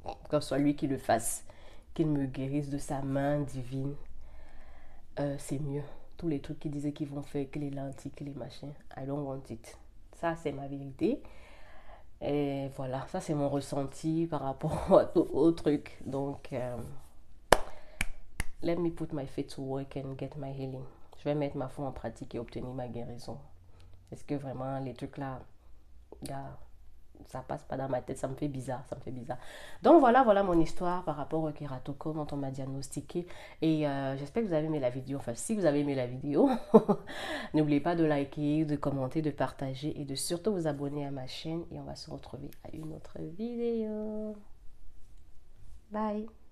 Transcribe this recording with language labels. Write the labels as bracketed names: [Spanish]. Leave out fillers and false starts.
[French] Que ce soit lui qui le fasse. Qu'il me guérisse de sa main divine. C'est mieux. Tous les trucs qu'ils disaient qu'ils vont faire, que les lentilles, que les machins, [English] I don't want it. [French] Ça, c'est ma vérité. Et voilà, ça, c'est mon ressenti par rapport au truc. [English] Donc, let me put my faith to work and get my healing. [French] Je vais mettre ma foi en pratique et obtenir ma guérison. Est-ce que vraiment, les trucs là, ça passe pas dans ma tête, ça me fait bizarre, Donc voilà mon histoire par rapport au kératocone dont on m'a diagnostiqué. Et j'espère que vous avez aimé la vidéo. Enfin, si vous avez aimé la vidéo, n'oubliez pas de liker, de commenter, de partager et de surtout vous abonner à ma chaîne. Et on va se retrouver à une autre vidéo. Bye!